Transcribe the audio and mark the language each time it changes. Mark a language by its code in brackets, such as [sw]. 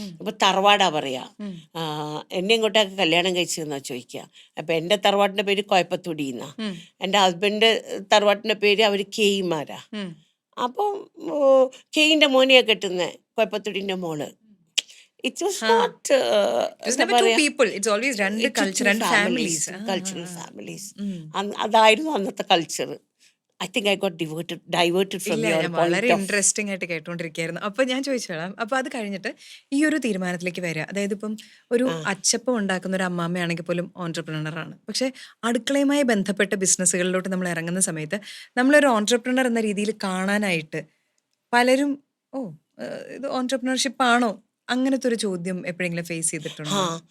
[ml] ഇപ്പം തറവാടാ പറയാ, എന്നെ ഇങ്ങോട്ടൊക്കെ കല്യാണം കഴിച്ചതെന്നാ ചോദിക്കുക. അപ്പം എൻ്റെ തറവാട്ടിൻ്റെ പേര് കോയപ്പത്തൊടി എന്നാ, എൻ്റെ ഹസ്ബൻഡിൻ്റെ തറവാട്ടിൻ്റെ പേര് അവർ കേയിമാരാ. അപ്പം കേയിൻ്റെ മോനെയാ കെട്ടുന്നത്, കോയപ്പത്തൊടിൻ്റെ മോള്. [en] It was not It's never two people. It's always 2 culture and families. Cultural families. [ml] അതായിരുന്നു അന്നത്തെ culture. [en] I think I got diverted from [ml] ഇല്ല, [en] your [ml] ഞാൻ [en] point [ml] വളരെ [en] of. [ml] ഇൻട്രസ്റ്റിംഗ് ആയിട്ട് കേട്ടോണ്ടിരിക്കുകയായിരുന്നു. അപ്പൊ ഞാൻ ചോദിച്ചോളാം, അപ്പൊ അത് കഴിഞ്ഞിട്ട് ഈ ഒരു തീരുമാനത്തിലേക്ക് വരിക, അതായത് ഇപ്പം ഒരു അച്ചപ്പം ഉണ്ടാക്കുന്ന ഒരു അമ്മാമ്മയാണെങ്കിൽ പോലും ഓൺട്രപ്രണർ ആണ്. പക്ഷെ അടുക്കളയുമായി ബന്ധപ്പെട്ട ബിസിനസ്സുകളിലോട്ട് നമ്മൾ ഇറങ്ങുന്ന സമയത്ത് നമ്മളൊരു ഓൺട്രപ്രണർ എന്ന രീതിയിൽ കാണാനായിട്ട് പലരും ഇത് ഓൺട്രപ്രണർഷിപ്പ് ആണോ, അങ്ങനത്തെ ഒരു ചോദ്യം എപ്പോഴെങ്കിലും ഫേസ് ചെയ്തിട്ടുണ്ടോ?